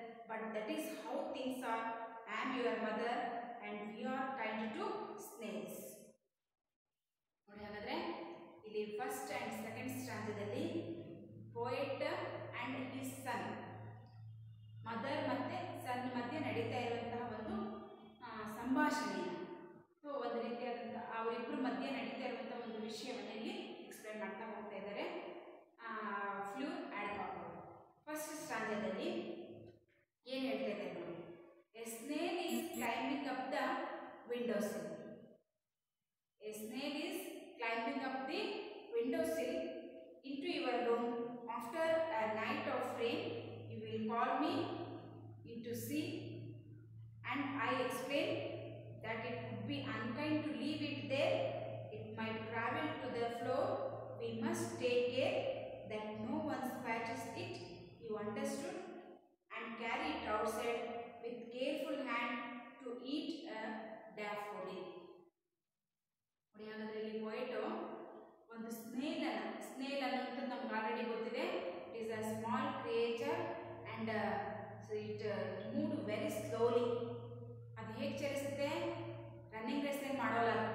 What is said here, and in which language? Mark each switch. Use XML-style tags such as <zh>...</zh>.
<en>But that is how things are. I am your mother and we are kind to snails.</en> <kn>ನೋಡಿ ಹಾಗಾದ್ರೆ ಇಲ್ಲಿ first and second ಸ್ಟ್ರಾಂಜದಲ್ಲಿ</kn> <en>poet and his son,</en> <kn>mother ಮತ್ತೆ ಸನ್ ಮಧ್ಯೆ ನಡೀತಾ ಇರುವಂತಹ ಒಂದು ಸಂಭಾಷಣೆ. ಸೊ ಒಂದು ರೀತಿಯಾದಂತಹ ಅವರಿಬ್ಬರ ಮಧ್ಯೆ ನಡೀತಾ ಇರುವಂತಹ ಒಂದು ವಿಷಯವನ್ನು ಇಲ್ಲಿ ಎಕ್ಸ್ಪ್ಲೇನ್ ಮಾಡ್ತಾ ಹೋಗ್ತಾ ಇದ್ದಾರೆ ಫ್ಲೂರ್ ಆ್ಯಂಡ್ ಕಾಕ್. ಫಸ್ಟ್ ಸ್ಟ್ರಾಂಜದಲ್ಲಿ ಏನು ಹೇಳ್ತಾ ಇದ್ದಾರೆ ನೋಡಿ.</kn> <en>A snail is climbing up the windowsill. A snail is climbing up the windowsill into your room after a night of rain. You will call me in to see, and I explain that it would be unkind to leave it there. It might travel to the floor. We must take care that no one scratches it. You understood and carry it outside with careful hand to eat a daffodil.</en> <kn>ನೋಡಿ ಹಾಗಾದ್ರೆ ಇಲ್ಲಿ poet ಒಂದು snail ಅನ್ನೋದು ನಮ್ಗೆ already ಗೊತ್ತಿದೆ.</kn> <en>It is a small creature and it move very slowly.</en> <kn>ಅದು ಹೇಗೆ ಚಲಿಸುತ್ತೆ? Running ರೇಸ್ನಲ್ಲಿ ಮಾಡೋಲ್ಲ.</kn>